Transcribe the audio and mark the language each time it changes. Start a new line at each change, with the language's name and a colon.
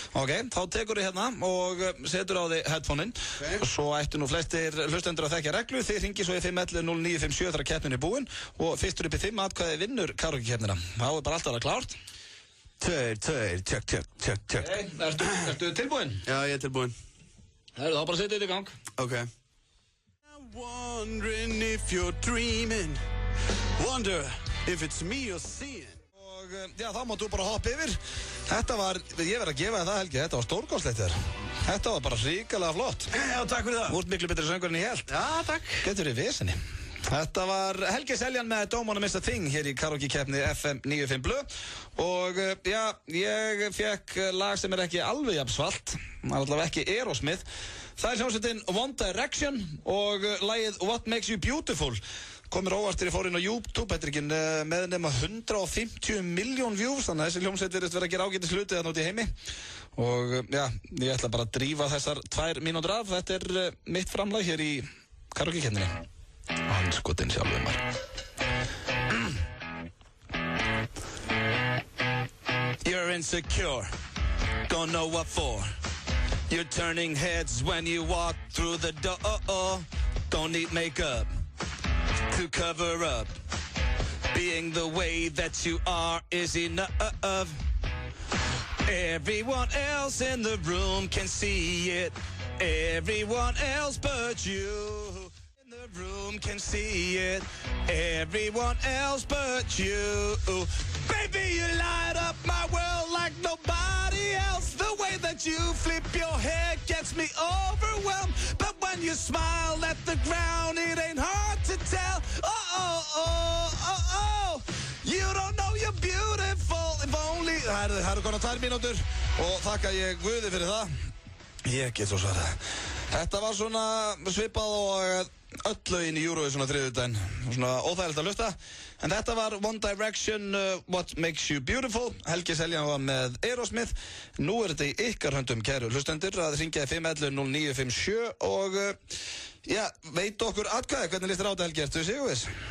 Icelandic: Ok, þá tekur þið hérna og setur á þig headphone-in. Og svo ættu nú flestir hlustendur að þekkja reglu. Þið hringið svo í 511-0957 þegar keppnin er búin og fyrstur upp í 5 atkvæði vinnur karaoke-keppnina. Þá er bara alltaf klárt. Tveir, tjökk. Ertu tilbúin? Já, ég er tilbúin. Þá bara setja þetta í gang. Ok.
English: Wondering if you're dreaming, wonder if it's me you're seeing.
Icelandic: Og já, þá máttu bara hoppa yfir. Þetta var, ég verð að gefa þér það Helgi, þetta var stórkostlegt þér. Þetta var bara hrikalega flott. Já, takk fyrir það. Þú ert miklu betri söngur en ég held. Já, takk. Getur þið vesenni. Þetta var Helgi Seljan með Don't Wanna Miss a Thing hér í karaoke-keppni FM 95 Blö og já, ég fekk lag sem er ekki alveg jafn svalt, það er allavega ekki Aerosmith. Það er hljómsveitin One Direction og lagið What Makes You Beautiful komir óvart þegar ég fór inn á YouTube, þetta er ekki með nema 150 miljón views, þannig að þessi hljómsveit virðist vera að gera ágætis hluti þarna út í heimi og já, ég ætla bara að drífa þessar 2 mínútur af, þetta er mitt framlag hér í karaoke-keppninni. Andskotin sjálfur maður.
English: You're insecure, don't know what for. You're turning heads when you walk through the door. Don't need makeup to cover up. Being the way that you are is enough. Everyone else in the room can see it. Everyone else but you. The room can see it. Everyone else but you. Baby, you light up my world like nobody else. The way that you flip your hair gets me overwhelmed. But when you smile at the ground, it ain't hard to tell. Oh. You don't know you're beautiful. If only...
Icelandic: Það eru konar 2 mínútur og þakka ég Guði fyrir það. Ég get svo svarað. Þetta var svona svipað og öll lögin í Eurovision á þriðjudaginn, svona óþægilegt að hlusta, en þetta var One Direction, What Makes You Beautiful. Helgi Seljan var með Aerosmith. Nú er þetta í ykkar höndum, kæru hlustendur, að hringja 511-0957 og já, veit okkur atkvæði, hvernig líst þér á þetta Helgi, ertu sigurviss?